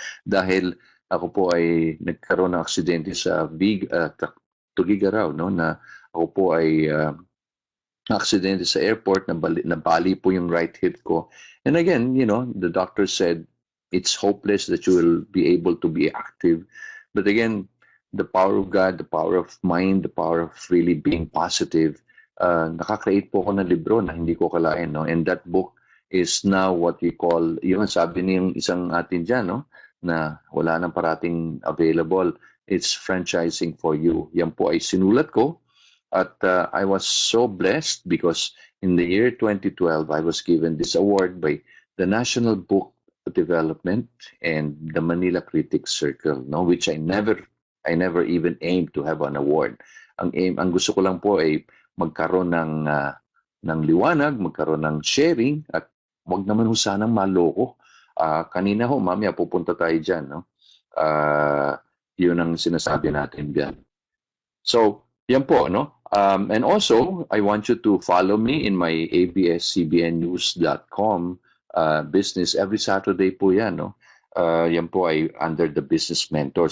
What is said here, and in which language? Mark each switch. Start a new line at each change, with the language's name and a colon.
Filipino: Dahil ako po ay nagkaroon ng aksidente sa Tugigaraw, no? Na ako po ay aksidente sa airport, nabali po yung right hip ko.
English: And again, the doctor said it's hopeless that you will be able to be active. But again, the power of God, the power of mind, the power of really being positive,
Filipino: nakakreate po ako ng libro na hindi ko kalain, no? And that book
English: is now what we call,
Filipino: yung sabi niyong isang atin dyan, no? Na wala nang parating available.
English: It's franchising for you.
Filipino: Yan po ay sinulat ko. At
English: I was so blessed because in the year 2012, I was given this award by the National Book Development and the Manila Critics Circle, no, which I never even aimed to have an award.
Filipino: Ang gusto ko lang po ay magkaroon ng liwanag, magkaroon ng sharing, at wag naman ho sanang maloko. Kanina ho, mamaya pupunta tayo diyan, no. Yun ang sinasabi natin diyan. So, yan po, no?
English: And also, I want you to follow me in my abscbnnews.com business. Every Saturday
Filipino: po yan, no? Yan po ay
English: under the Business Mentor.